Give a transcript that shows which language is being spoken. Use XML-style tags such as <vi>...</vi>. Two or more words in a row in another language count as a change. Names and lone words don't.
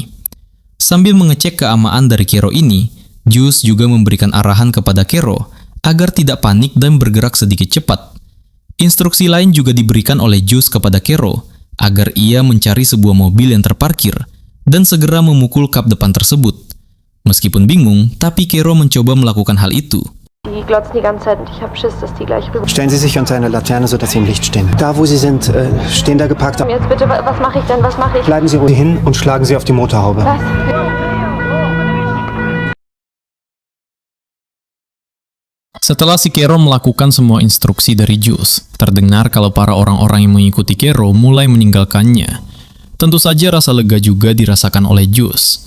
<id>Sambil mengecek keamaan dari Kero ini, Jules juga memberikan arahan kepada Kero agar tidak panik dan bergerak sedikit cepat. Instruksi lain juga diberikan oleh Jules kepada Kero agar ia mencari sebuah mobil yang terparkir dan segera memukul kap depan tersebut. Meskipun bingung, tapi Kero mencoba melakukan hal itu.</id> <de>Die glotzen die ganze Zeit und ich hab Schiss, dass die gleich rüber... Stellen Sie sich unter eine Laterne, sodass Sie im Licht stehen. Da, wo Sie sind, stehen da geparkte... Jetzt bitte, was mache ich denn? Was mache ich? Bleiben Sie ruhig hin und schlagen Sie auf die Motorhaube. Was?</de> <id>Setelah si Kero melakukan semua instruksi dari Jules, terdengar kalau para orang-orang yang mengikuti Kero mulai meninggalkannya. Tentu saja rasa lega juga dirasakan oleh Jules.</id>